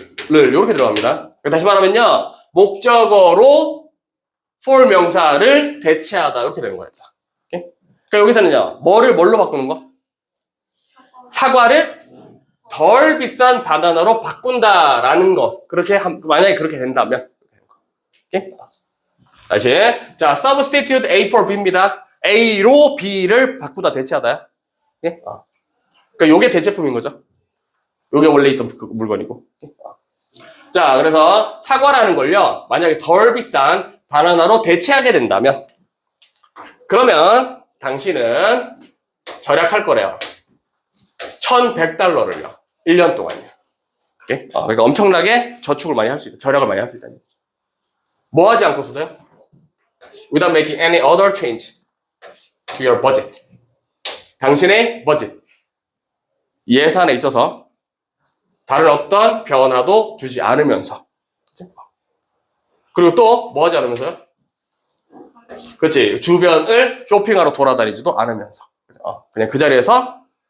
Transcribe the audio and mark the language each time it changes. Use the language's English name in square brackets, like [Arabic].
[Korean] 요렇게 들어갑니다. 다시 말하면요. 목적어로 for 명사를 대체하다. 이렇게 되는 거예요. 오케이? 그러니까 여기서는요. 뭐를 뭘로 바꾸는 거? 사과를 덜 비싼 바나나로 바꾼다라는 거. 만약에 그렇게 된다면. 오케이? 다시. 자, [English] substitute A for B [Korean] 입니다. A로 B를 바꾸다 대체하다요. 오케이? 그러니까 요게 대체품인 거죠. 요게 원래 있던 그 물건이고. 자, 그래서 사과라는 걸요. 만약에 덜 비싼 바나나로 대체하게 된다면 그러면 당신은 절약할 거래요. 1,100달러를요. 1년 동안요. 오케이? 그러니까 엄청나게 저축을 많이 할 수 있다. 절약을 많이 할 수 있다는 얘기죠. 뭐 하지 않고서도요? [English] Without making any other change to your budget. [Korean] 당신의 버짓, 예산에 있어서 다른 어떤 변화도 주지 않으면서. 그치? 그리고 또 뭐 하지 않으면서요? 그치, 주변을 쇼핑하러 돌아다니지도 않으면서 그냥 그 자리에서